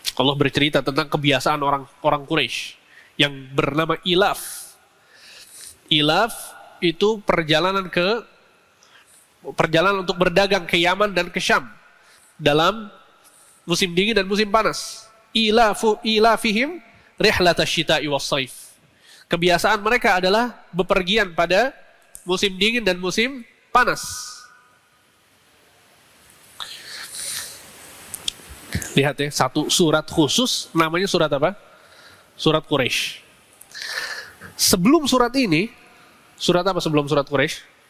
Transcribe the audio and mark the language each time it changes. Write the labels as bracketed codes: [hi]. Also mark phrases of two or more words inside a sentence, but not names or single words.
[id] Allah bercerita tentang kebiasaan orang Quraisy yang bernama ilaf. Ilaf itu perjalanan untuk berdagang ke Yaman dan ke Syam dalam musim dingin dan musim panas. [ar] إيلافهم رحلة الشتاء والصيف. [id] Kebiasaan mereka adalah bepergian pada musim dingin dan musim panas. Lihat ya, satu surat khusus namanya surat apa? Surat Quraisy. Sebelum surat ini, surat apa sebelum surat Quraisy?